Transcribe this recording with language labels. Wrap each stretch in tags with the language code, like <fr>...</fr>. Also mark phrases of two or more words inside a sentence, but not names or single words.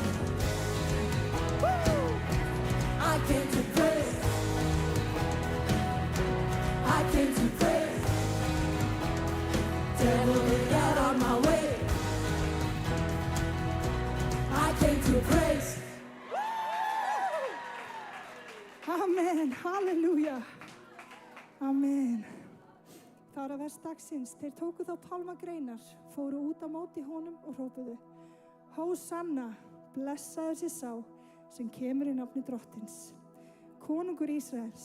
<en>Woo! I came to praise. I came to praise. Devil, get out of my way. I came to praise. Amen, halleluja.</en> <is>Amen. Það var að vers dagsins. Þeir tóku þá pálmagreinar, fóru út á móti honum og hrópuðu: Hósanna, blessaður sé sá sem kemur í nafni Drottins, konungur Ísraels.</is>